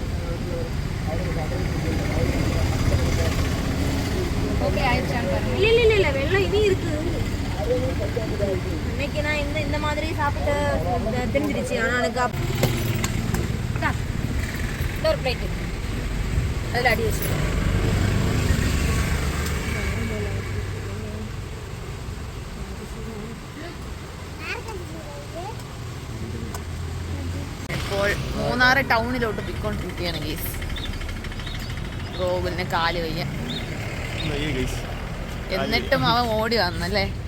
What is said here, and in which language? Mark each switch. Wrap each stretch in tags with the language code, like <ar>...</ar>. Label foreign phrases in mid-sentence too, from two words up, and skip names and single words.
<ta>ஓகே, ஆயிடுச்சான்னு பாருங்க. இல்ல வெள்ளம் இனி இருக்கு. இன்னைக்கு நான் இந்த மாதிரி சாப்பிட்டு தெரிஞ்சிருச்சு. ஆனால் எனக்கு ஒரு பிளேட் அதில் அடி வச்சு.</ta> <ml>ഇപ്പോൾ മൂന്നാർ ടൗണിലോട്ട് പോയിക്കൊണ്ടിരിക്കുകയാണ് ഗൈസ്. ഗോകുലിന് കാല് വയ്യ, എന്നിട്ടും അവൻ ഓടി വന്നല്ലേ.</ml>